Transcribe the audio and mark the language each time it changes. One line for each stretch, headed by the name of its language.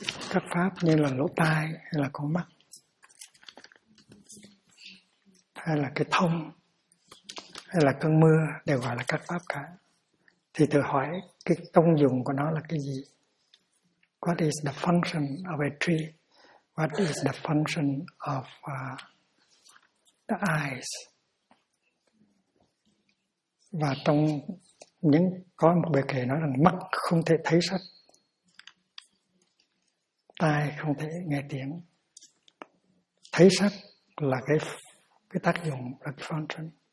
Vietnamese: Các pháp như là lỗ tai, hay là con mắt, hay là cái thông, hay là cơn mưa, đều gọi là các pháp cả. Thì tự hỏi cái công dụng của nó là cái gì?
English: What is the function of a tree? What is the function of the eyes?
Vietnamese: Và trong những có một bài kể nói rằng mắt không thể thấy sắc, tai không thể nghe tiếng. Thấy sắc là cái tác dụng, là cái function.